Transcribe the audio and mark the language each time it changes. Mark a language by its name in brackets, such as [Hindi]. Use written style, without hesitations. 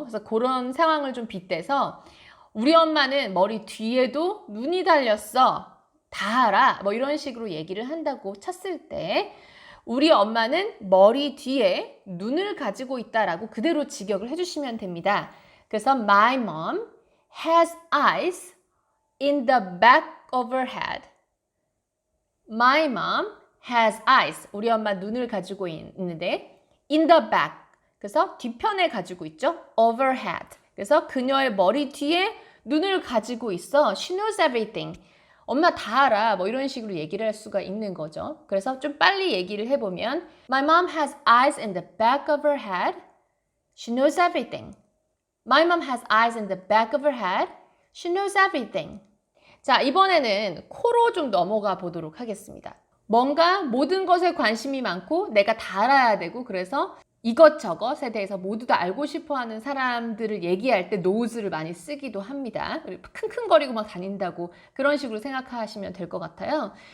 [Korean] 그래서 그런 상황을 좀 빗대서 우리 엄마는 머리 뒤에도 눈이 달렸어. 다 알아. 뭐 이런 식으로 얘기를 한다고 쳤을 때 우리 엄마는 머리 뒤에 눈을 가지고 있다라고 그대로 직역을 해주시면 됩니다. [English] 그래서 My mom has eyes in the back of her head. My mom has eyes. [Korean] 우리 엄마 눈을 가지고 있는데 [English] in the back. [Korean] 그래서 뒤편에 가지고 있죠. [English] of her head. [Korean] 그래서 그녀의 머리 뒤에 눈을 가지고 있어. [English] She knows everything. [Korean] 엄마 다 알아. 뭐 이런 식으로 얘기를 할 수가 있는 거죠. 그래서 좀 빨리 얘기를 해보면 [English] My mom has eyes in the back of her head. She knows everything. My mom has eyes in the back of her head. She knows everything. [Korean] 자, 이번에는 코로 좀 넘어가 보도록 하겠습니다. 뭔가 모든 것에 관심이 많고 내가 다 알아야 되고 그래서 이것저것에 대해서 모두 다 알고 싶어하는 사람들을 얘기할 때 knows를 많이 쓰기도 합니다. 킁킁거리고 막 다닌다고 그런 식으로 생각하시면 될 것 같아요.